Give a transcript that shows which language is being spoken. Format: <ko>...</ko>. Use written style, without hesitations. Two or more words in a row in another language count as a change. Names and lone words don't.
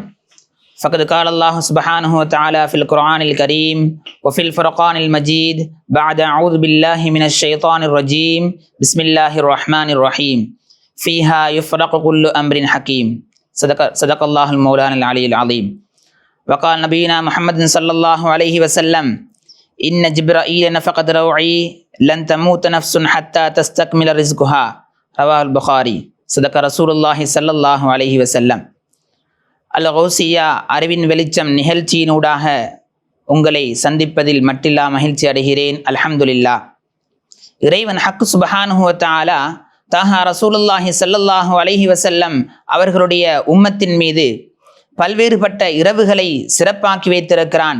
<ar>فقد قال الله سبحانه وتعالى في القرآن الكريم وفي الفرقان المجيد بعد أعوذ بالله من الشيطان الرجيم بسم الله الرحمن الرحيم فيها يفرق كل أمر حكيم صدق الله مولانا العلي العليم وقال نبينا محمد صلى الله عليه وسلم إن جبرائيل نفقت روعي لن تموت نفس حتى تستكمل رزقها رواه البخاري صدق رسول الله صلى الله عليه وسلم.</ar> <ta>அல்-கௌசியா அறிவின் வெளிச்சம் நிகழ்ச்சியினூடாக உங்களை சந்திப்பதில் மட்டில்லா மகிழ்ச்சி அடைகிறேன். அல்ஹம்துலில்லாஹ். இறைவன் ஹக்கு</ta> <ar>سبحانه وتعالى</ar> <ta>தாஹா</ta> <ar>رسول الله صلى الله عليه وسلم</ar> <ta>அவர்களுடைய உம்மத்தின் மீது பல்வேறுபட்ட இரவுகளை சிறப்பாக்கி வைத்திருக்கிறான்.</ta>